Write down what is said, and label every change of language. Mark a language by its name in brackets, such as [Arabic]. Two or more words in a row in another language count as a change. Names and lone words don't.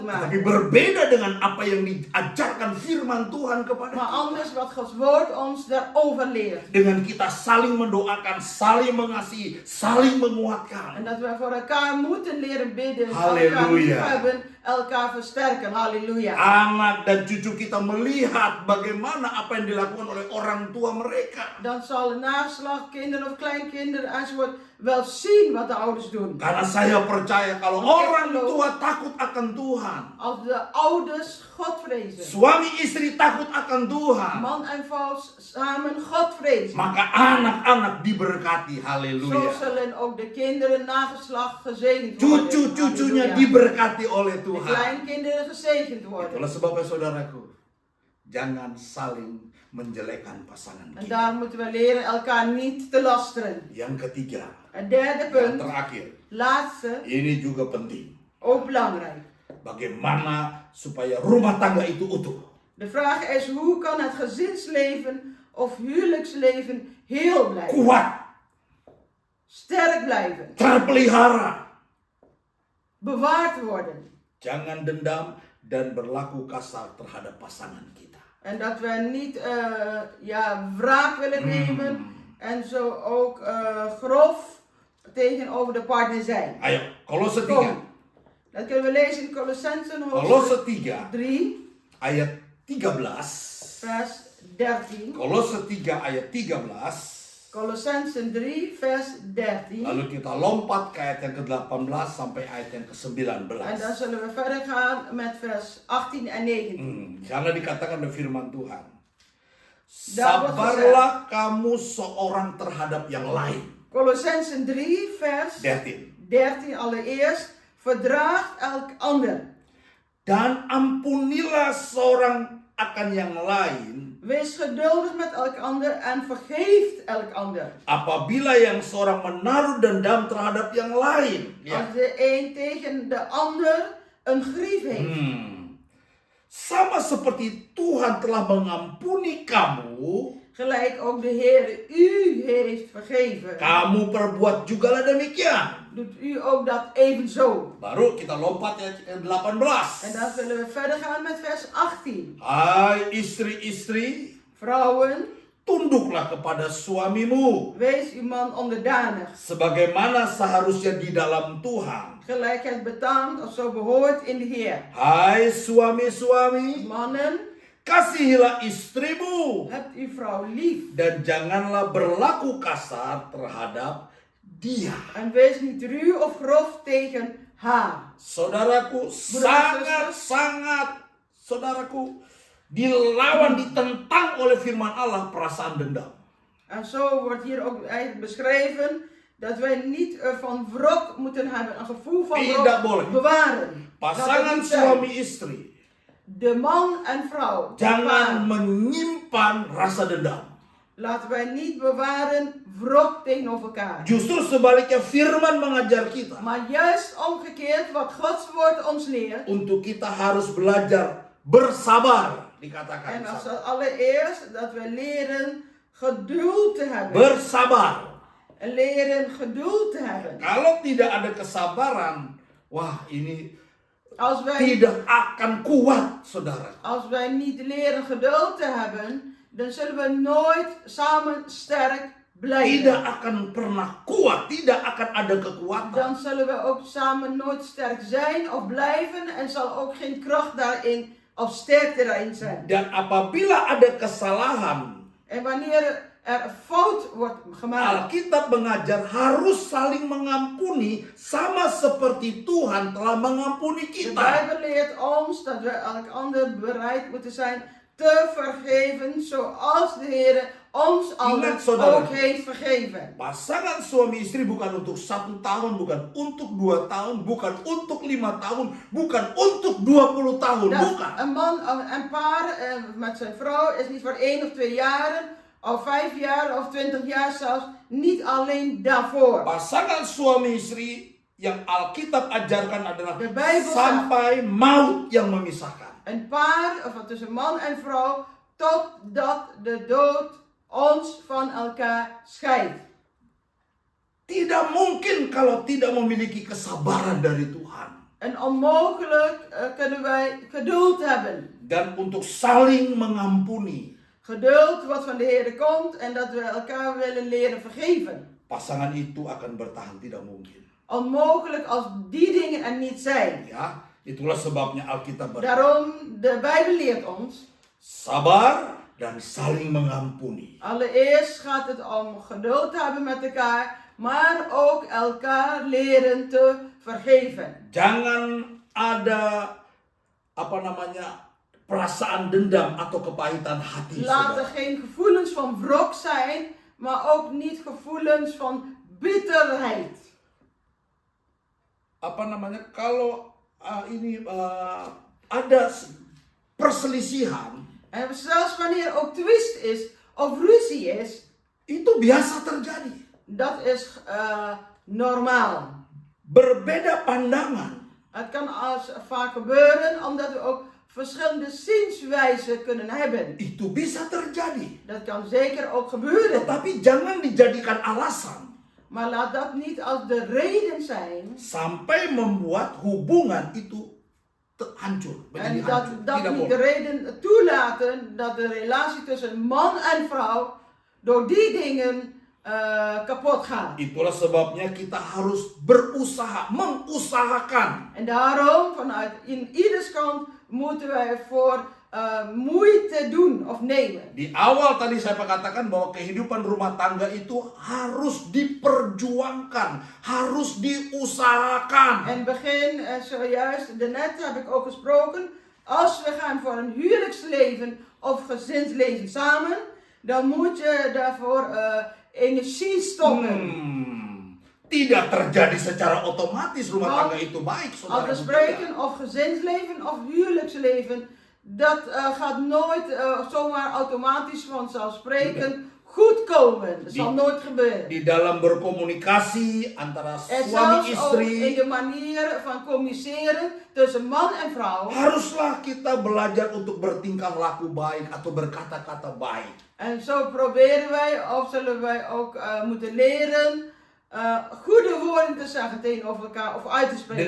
[Indonesian] Tapi [Dutch] maken. [Indonesian] berbeda dengan apa yang diajarkan firman Tuhan kepada [Dutch] Maar [Indonesian] kita. [Dutch] anders wat Gods woord ons daarover leert. [Indonesian] Dengan kita saling mendoakan, saling mengasihi, saling [Dutch] En [Indonesian] menguatkan. [Dutch] dat we voor elkaar moeten leren bidden, Halleluja. elkaar liefhebben, elkaar versterken. Halleluja. [Indonesian] Anak dan cucu kita melihat bagaimana apa yang dilakukan oleh orang tua mereka. [Dutch] Dan zal de nageslacht, kinderen of kleinkinderen enzovoort wel zien wat de ouders doen. [Indonesian] Karena saya percaya kalau orang tua takut akan Tuhan, [Dutch] Als de ouders God vrezen, [Indonesian] suami istri takut akan Tuhan, [Dutch] man en vrouw samen God vrezen, [Indonesian] maka anak-anak diberkati. [Dutch] zo [Indonesian] Haleluya. [Dutch] zullen ook de kinderen nageslacht gezegend worden. [Indonesian] Cucu-cucunya [Dutch] Halleluja. [Indonesian] diberkati oleh [Dutch] De [Indonesian] Tuhan. [Dutch] kleinkinderen gezegend worden. [Indonesian] Itulah sebabnya saudaraku, jangan saling menjelekkan pasangan [Dutch] En [Indonesian] kita. [Dutch] daar moeten we leren elkaar niet te lasteren. [Indonesian] Yang ketiga, [Dutch] Het derde [Indonesian] yang [Dutch] punt, [Indonesian] terakhir, [Dutch] laatste, [Indonesian] ini juga penting. [Dutch] ook belangrijk. [Indonesian] Bagaimana supaya rumah tangga itu utuh? [Dutch] De vraag is, hoe kan het gezinsleven of huwelijksleven heel blijven? [Indonesian] Kuat, [Dutch] Sterk blijven. [Indonesian] terpelihara. [Dutch] Bewaard worden. [Indonesian] Jangan dendam dan berlaku kasar terhadap pasangan kita. [Dutch] En dat we niet wraak willen nemen. En zo ook grof tegenover de partner zijn. [Indonesian] Ayo, Kolose 3. [Dutch] Kom. Dat kunnen we lezen in Colossensen [Indonesian] Kolose [Dutch] hoofdstuk 3 3, [Indonesian] ayat 13. [Dutch] vers 13. [Indonesian] Kolose 3 ayat 13. [Dutch] Colossensen 3, vers 13. [Indonesian] Lalu kita lompat ke ayat yang ke-18 sampai ayat yang ke-19. [Dutch] En dan zullen we verder gaan met vers 18 en 19. [Indonesian] Di sana dikatakan oleh firman Tuhan. [Dutch] Daar wordt [Indonesian] Sabarlah kamu seorang terhadap yang lain. [Dutch] Colossensen 3, vers 13. 13 allereerst. Verdraagt elk ander. [Indonesian] Dan ampunilah seorang akan yang lain [Dutch] Wees geduldig met elk ander en vergeeft elk ander. [Indonesian] apabila yang seorang menaruh dendam terhadap yang lain. Ya. [Dutch] Als de een tegen de ander een grief heeft. [Indonesian] Sama seperti Tuhan telah mengampuni kamu, [Dutch] Gelijk ook de Heer u heeft vergeven. [Indonesian] kamu perbuat jugalah demikian. [Dutch] Doet u ook dat evenzo. [Indonesian] Baru kita lompat ya ke 18. [Dutch] En dan zullen we verder gaan met vers 18. [Indonesian] Hai istri-istri, [Dutch] Vrouwen, [Indonesian] tunduklah kepada suamimu [Dutch] wees uw man onderdanig. [Indonesian] sebagaimana seharusnya di dalam Tuhan. [Dutch] Gelijk het betaamt of zo behoort in de Heer. [Indonesian] Hai suami-suami, [Dutch] Mannen, [Indonesian] kasihilah istrimu [Dutch] hebt uw vrouw lief. [Indonesian] dan janganlah berlaku kasar terhadap dia. [Dutch] En wees niet ruw of grof tegen haar. [Indonesian] Saudaraku, sangat-sangat, saudaraku, dilawan, ditentang oleh firman Allah perasaan dendam. [Dutch] En zo wordt hier ook eigenlijk beschreven dat wij niet van wrok moeten hebben, een gevoel van [Indonesian] Tidak [Dutch] wrok [Indonesian] boleh. [Dutch] bewaren. Laat dat [Indonesian] Pasangan [Dutch] niet zijn. [Indonesian] suami istri, [Dutch] De man en vrouw. [Indonesian] jangan [Dutch] bewaren. [Indonesian] menyimpan rasa dendam. [Dutch] Laten wij niet bewaren wrok tegenover elkaar. [Indonesian] Justru sebaliknya firman mengajar kita [Dutch] Maar juist omgekeerd wat Gods woord ons leert. [Indonesian] untuk kita harus belajar bersabar, dikatakan. [Dutch] En als dat allereerst dat we leren geduld te hebben. [Indonesian] Bersabar. [Dutch] En leren geduld te hebben. [Indonesian] Kalau tidak ada kesabaran, wah ini [Dutch] Als wij, [Indonesian] tidak akan kuat, saudara. [Dutch] als wij niet leren geduld te hebben, dan zullen we nooit samen sterk blijven. [Indonesian] Tidak akan pernah kuat, tidak akan ada kekuatan. [Dutch] Dan zullen we ook samen nooit sterk zijn of blijven en zal ook geen kracht daarin of sterkte daarin zijn. [Indonesian] Dan apabila ada kesalahan, [Dutch] En wanneer er een fout wordt gemaakt, [Indonesian] Alkitab mengajar harus saling mengampuni sama seperti Tuhan telah mengampuni [Dutch] de [Indonesian] kita. [Dutch] Bijbel leert ons dat we elk ander bereid moeten zijn te vergeven zoals de Heer ons allen [Indonesian] Ingat, saudara. [Dutch] ook heeft vergeven. [Indonesian] Pasangan suami istri bukan untuk 1 tahun, bukan untuk 2 tahun, bukan untuk 5 tahun, bukan untuk 20 tahun, [Dutch] Dat [Indonesian] bukan. [Dutch] een man, een paar met zijn vrouw is niet voor 1 of 2 jaren, of 5 jaar of 20 jaar zelfs, niet alleen daarvoor. [Indonesian] Pasangan suami istri yang Alkitab ajarkan adalah [Dutch] De Bijbel [Indonesian] sampai maut yang memisahkan. [Dutch] Een paar, of tussen man en vrouw, totdat de dood ons van elkaar scheidt. [Indonesian] Tidak mungkin kalau tidak memiliki kesabaran dari Tuhan. [Dutch] En onmogelijk kunnen wij geduld hebben. [Indonesian] Dan untuk saling mengampuni. [Dutch] Geduld wat van de Heer komt en dat we elkaar willen leren vergeven. [Indonesian] Pasangan itu akan bertahan, tidak mungkin. [Dutch] Onmogelijk als die dingen er niet zijn. [Indonesian] Ya, itulah sebabnya Alkitab berkata, [Dutch] Daarom, de Bijbel leert ons. [Indonesian] sabar dan saling mengampuni. [Dutch] Allereerst gaat het om geduld te hebben met elkaar, maar ook elkaar leren te vergeven. [Indonesian] Jangan ada perasaan dendam atau kepahitan hati. [Dutch] Laat er [Indonesian] Saudara. [Dutch] geen gevoelens van wrok zijn, maar ook niet gevoelens van bitterheid. [Indonesian] Kalau ada perselisihan, [Dutch] En zelfs wanneer ook twist is of ruzie is, [Indonesian] itu biasa terjadi. [Dutch] dat is normaal. [Indonesian] Berbeda pandangan. [Dutch] Het kan vaak gebeuren omdat we ook verschillende zienswijzen kunnen hebben. [Indonesian] Itu bisa terjadi. [Dutch] Dat kan zeker ook gebeuren. [Indonesian] Tetapi jangan dijadikan alasan [Dutch] Maar laat dat niet als de reden zijn. [Indonesian] sampai membuat hubungan itu hancur. [Dutch] En [Indonesian] Menjadi hancur. [Dutch] dat [Indonesian] Tidak [Dutch] niet de [Indonesian] boleh. [Dutch] reden toelaten dat de relatie tussen man en vrouw door die dingen kapot gaat. [Indonesian] Itulah sebabnya kita harus berusaha, mengusahakan. [Dutch] En daarom, vanuit in ieders kant, moeten wij ervoor moeite doen of nemen. [Indonesian] Di awal tadi saya katakan bahwa kehidupan rumah tangga itu harus diperjuangkan, harus diusahakan. [Dutch] En begin, zojuist, daarnet heb ik ook gesproken, als we gaan voor een huwelijksleven of gezinsleven samen, dan moet je daarvoor energie stoppen. [Indonesian] Tidak terjadi secara otomatis rumah tangga itu baik, [Dutch] Als [Indonesian] saudara. [Dutch] we spreken of gezinsleven of huwelijksleven, dat gaat nooit zomaar automatisch vanzelfsprekend goed komen. Dat zal nooit gebeuren. [Indonesian] Di dalam berkomunikasi antara [Dutch] En [Indonesian] suami [Dutch] zelfs ook in [Indonesian] istri, [Dutch] de manier van communiceren tussen man en vrouw. [Indonesian] haruslah kita belajar untuk bertingkah laku baik atau berkata-kata baik. [Dutch] En zo proberen wij, of zullen wij ook moeten leren, goede woorden te zeggen tegenover elkaar of uit te spreken.